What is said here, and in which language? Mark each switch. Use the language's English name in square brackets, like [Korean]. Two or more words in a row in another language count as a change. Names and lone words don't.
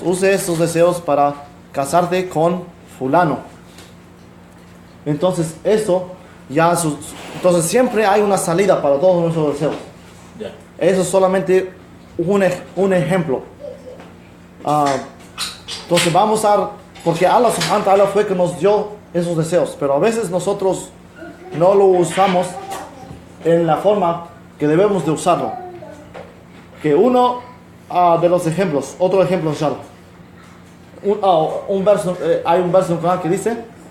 [Spanish] Use esos deseos para casarte con fulano. Entonces, eso ya Entonces siempre hay una salida para todos nuestros deseos. Ya. Eso es solamente un ejemplo. Entonces vamos a... Porque [Arabic] الله سبحانه وتعالى [Spanish] fue que nos dio esos deseos. Pero a veces nosotros no lo usamos en la forma que debemos de usarlo. Que uno de los ejemplos, otro ejemplo inshallah. Hay un verso en el Corán que dice...